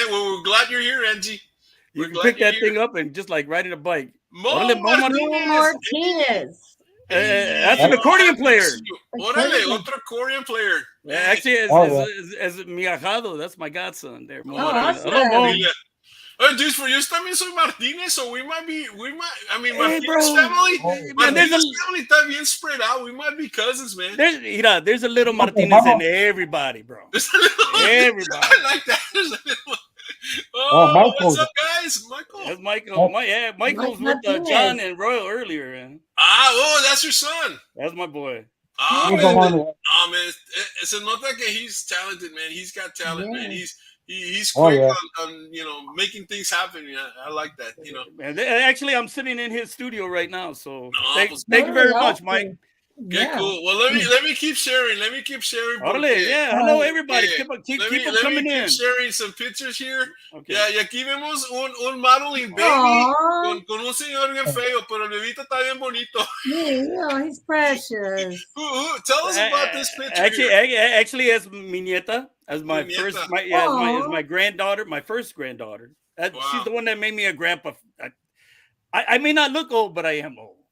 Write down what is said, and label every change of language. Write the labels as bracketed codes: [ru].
[en] Well, we're glad you're here, Angie. You can pick that thing up and just like riding a bike. Martinez. That's an accordion player. [es] Órale, otro [en] accordion player. Yeah, actually, as [es] mi ahijado, [en] that's my godson there. awesome. Dude, for you, [es] también soy Martinez, [en] so we might, I mean, Hey, Martinez bro. family, Man, Martinez family [es] está bien [en] spread out. We might be cousins, man. There's a little Martinez in everybody, bro. Everybody. I like that. There's a little... Oh, what's up, guys? Michael. That's Michael. Michael's with John and Royal earlier. Man. That's your son. That's my boy. Man. [es] Se nota que [en] he's talented, man. He's got talent, man. He's quick on making things happen. Yeah, I like that. Man, actually, I'm sitting in his studio right now. So thank you very much, Mike. Yeah, cool. Well, let me keep sharing. Hello, everybody. Keep them coming in. Keep sharing some pictures here. Okay. [es] Yeah, y aquí vemos un [en] modeling baby [es] con un señor bien feo, pero el bebito está bien bonito. [en] Yeah, he's precious. Tell us about this picture. Actually, as [es] mi nieta, [en] as my first, as my granddaughter, my first granddaughter. She's the one that made me a grandpa. I may not look old, but I am old.